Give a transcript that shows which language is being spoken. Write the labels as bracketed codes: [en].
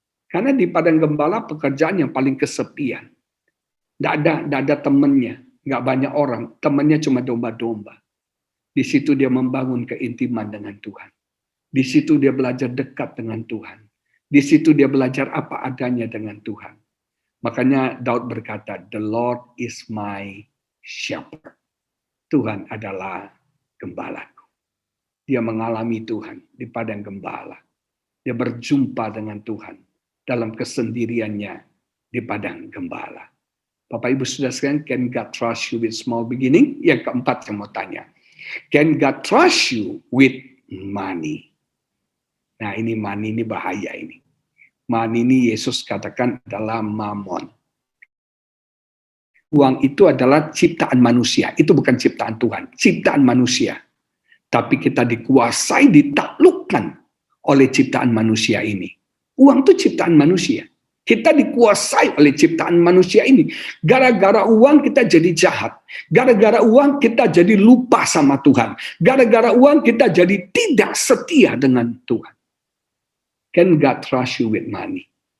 [id] Karena di padang gembala pekerjaan yang paling kesepian. Tidak ada temannya, nggak banyak orang, temannya cuma domba-domba. Di situ dia membangun keintiman dengan Tuhan. Di situ dia belajar dekat dengan Tuhan. Di situ dia belajar apa adanya dengan Tuhan. Makanya Daud berkata, [en] "The Lord is my shepherd." [id] Tuhan adalah gembalaku. Dia mengalami Tuhan di padang gembala. Dia berjumpa dengan Tuhan dalam kesendiriannya di padang gembala. Bapak Ibu sudah sekalian, [en] can God trust you with small beginning? [id] Yang keempat saya mau tanya, [en] can God trust you with money? [id] Nah ini money ini bahaya ini. Money ini Yesus katakan adalah mamon. Uang itu adalah ciptaan manusia, itu bukan ciptaan Tuhan, ciptaan manusia. Tapi kita dikuasai, ditaklukkan oleh ciptaan manusia ini. Uang itu ciptaan manusia. Kita dikuasai oleh ciptaan manusia ini. Gara-gara uang kita jadi jahat. Gara-gara uang kita jadi lupa sama Tuhan. Gara-gara uang kita jadi tidak setia dengan Tuhan. [en] Can God trust you with money?